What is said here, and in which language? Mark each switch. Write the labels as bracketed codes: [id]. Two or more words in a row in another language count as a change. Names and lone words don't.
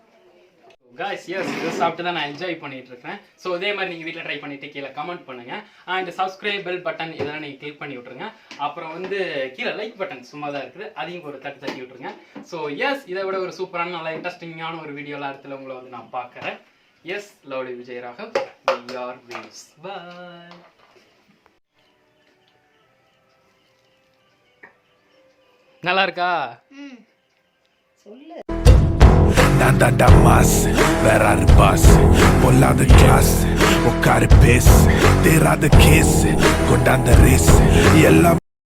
[en] guys yes [ta] இதை சாப்பிட்டு தான் நான் என்ஜாய் பண்ணிட்டு இருக்கேன். ஸோ இதே மாதிரி நீங்கள் வீட்டில் ட்ரை பண்ணிவிட்டு கீழே கமெண்ட் பண்ணுங்கள். [en] and subscribe bell button [ta] இதெல்லாம் நீங்கள் கிளிக் பண்ணி விட்ருங்க. அப்புறம் வந்து கீழே [en] like button [ta] சும்மா தான் இருக்குது, அதையும் ஒரு தட்டி விட்ருங்க. [en] so yes [ta] இதை விட ஒரு சூப்பரான நல்ல இன்ட்ரெஸ்டிங்கான ஒரு வீடியோலாம் இடத்துல உங்களை வந்து நான் பார்க்குறேன். [en] yes lovely விஜய் ராகவ், we are waves. Bye. [ta] நல்லா இருக்கா? சொல்லு. Nada damas, verrar bus, bollade klass, och karpes, derade kiss, går dan the race,